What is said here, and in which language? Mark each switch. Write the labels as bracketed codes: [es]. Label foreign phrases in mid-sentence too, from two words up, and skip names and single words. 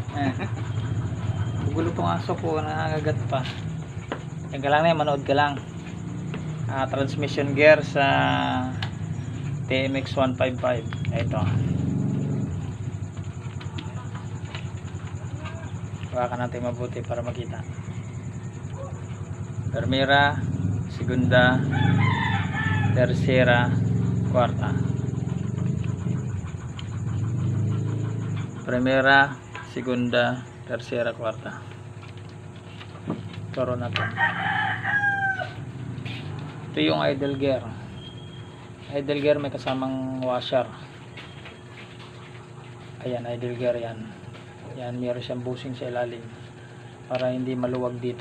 [tl] Gulo itong aso ko, nangangagat pa. Diyan ka lang na, manood ka lang. [en] Transmission gear [tl] sa TMX 155. Ito. Hawakan natin mabuti para makita. [es] Primera, segunda, tercera, cuarta. Primera, segunda, tercera, cuarta. [tl] Turo natin. Ito yung [en] idle gear. Idle gear [tl] may kasamang washer. Ayan, [en] idle gear [tl] yan. Yan, meron siyang bushing sa ilalim para hindi maluwag dito.